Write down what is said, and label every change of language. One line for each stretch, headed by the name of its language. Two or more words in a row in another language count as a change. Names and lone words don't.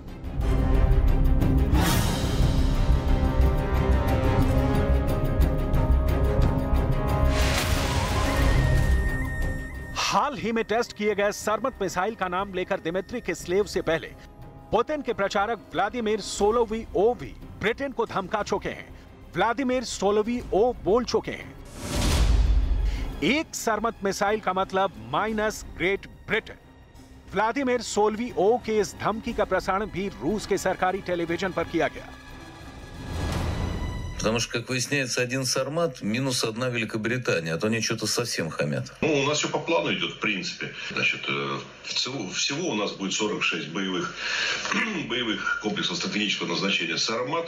Hindi: हाल ही में टेस्ट किए गए सरमत मिसाइल का नाम लेकर दिमित्री किसलीव से पहले पुतिन के प्रचारक व्लादिमीर सोलोवियोव भी ब्रिटेन को धमका चुके हैं। व्लादिमीर सोलोवियोव बोल चुके हैं, एक सरमत मिसाइल का मतलब माइनस ग्रेट ब्रिटेन। व्लादिमीर सोलोवियोव के इस धमकी का प्रसारण भी रूस के सरकारी टेलीविजन पर किया गया।
Russian: Потому что, как выясняется, один Сармат минус 1 Великобритания, а то они что-то совсем хамят. Ну, у нас все по плану идет, в принципе. Значит, всего у нас будет 46 боевых комплексов стратегического назначения Сармат.